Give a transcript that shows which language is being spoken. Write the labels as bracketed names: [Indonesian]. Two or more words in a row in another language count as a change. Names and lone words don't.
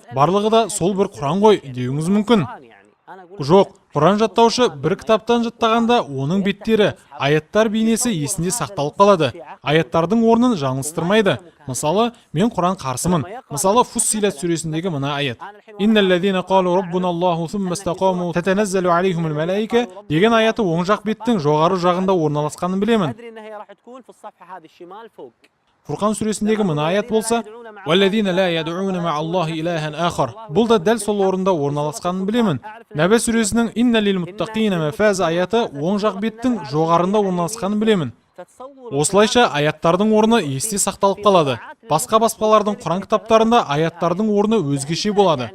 [Kazakh] Барлығы да сол бір Құран ғой деуіңіз мүмкін. Жоқ, Құран жаттаушы бір кітаптан жаттағанда оның беттері, аяттар бейнесі есінде сақталып қалады. Аяттардың орнын жаңылыстырмайды. Мысалы, мен Құран қарсымын. Мысалы, Фуссилат сүресіндегі мына аят. [Arabic] إن الذين قالوا ربنا الله ثم استقاموا تتنزل عليهم الملائكة [Kazakh] деген аяты оң жақ беттің жоғары жағында орналасқанын білемін. Фурқан сүресіндегі мына аят болса, [Arabic] «والذين لا يدعون مع الله إلها آخر». [Kazakh] Бұл да дәл сол орында орналасқанын білемін. Нәбә сүресінің [Arabic] «إن للمتقين مفازا» [Kazakh] аяты оң жақ беттің жоғарында орналасқанын білемін. Осылайша аяттардың орны есте сақталып қалады. Басқа баспалардың Құран кітаптарында аяттардың орны өзгеше болады.